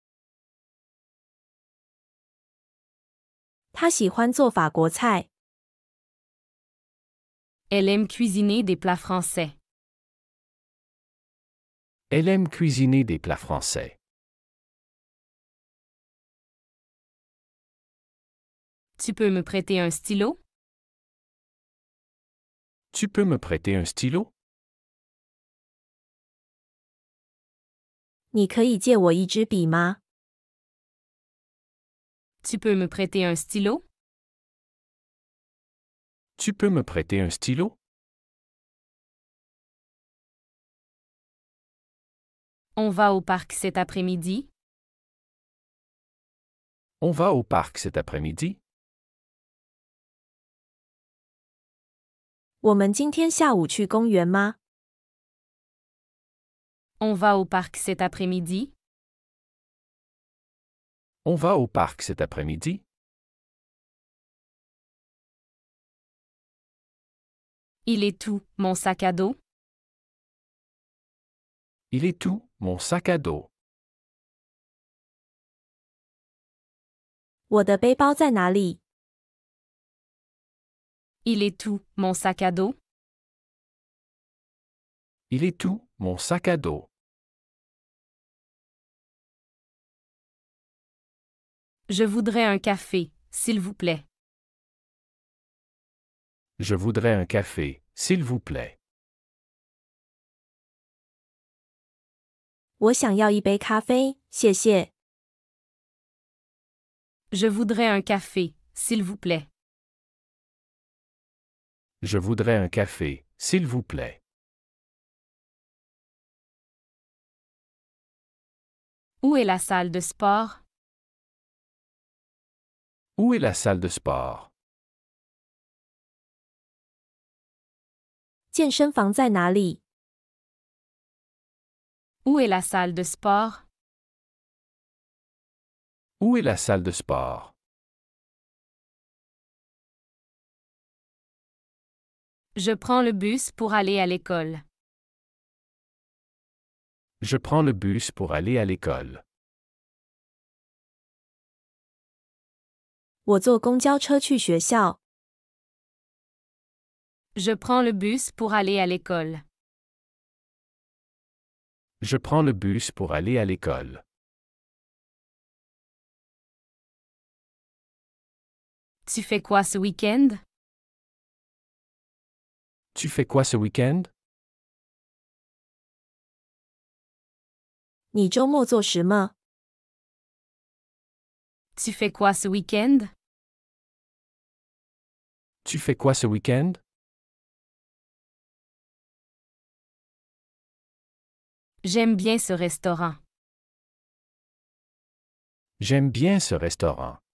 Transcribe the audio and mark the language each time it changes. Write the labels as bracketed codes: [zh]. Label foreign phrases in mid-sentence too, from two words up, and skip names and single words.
[zh] 他喜欢做法国菜。 [fr] Elle aime cuisiner des plats français. Elle aime cuisiner des plats français. Tu peux me prêter un stylo? Tu peux me prêter un stylo? [zh] 你可以借我一支笔吗？ [fr] Tu peux me prêter un stylo? Tu peux me prêter un stylo? On va au parc cet après-midi? On va au parc cet après-midi? [zh] 我们今天下午去公园吗？ [fr] On va au parc cet après-midi? On va au parc cet après-midi? Il est tout, mon sac à dos? Il est tout, mon sac à dos. [zh] 我的背包在哪里？ [fr] Il est tout, mon sac à dos? Il est où, mon sac à dos? Je voudrais un café, s'il vous plaît. Je voudrais un café, s'il vous plaît. [zh] 我想要一杯咖啡，谢谢。 [fr] Je voudrais un café, s'il vous plaît. Je voudrais un café, s'il vous plaît. Où est la salle de sport? Où est la salle de sport? [zh] 健身房在哪里？ [fr] Où est la salle de sport? Où est la salle de sport? Je prends le bus pour aller à l'école. Je prends le bus pour aller à l'école. [zh] 我坐公交车去学校。 [fr] Je prends le bus pour aller à l'école. Je prends le bus pour aller à l'école. Tu fais quoi ce week-end? Tu fais quoi ce week-end? [zh] 你周末做什么？ [fr] Tu fais quoi ce week-end? Tu fais quoi ce week-end? J'aime bien ce restaurant. J'aime bien ce restaurant.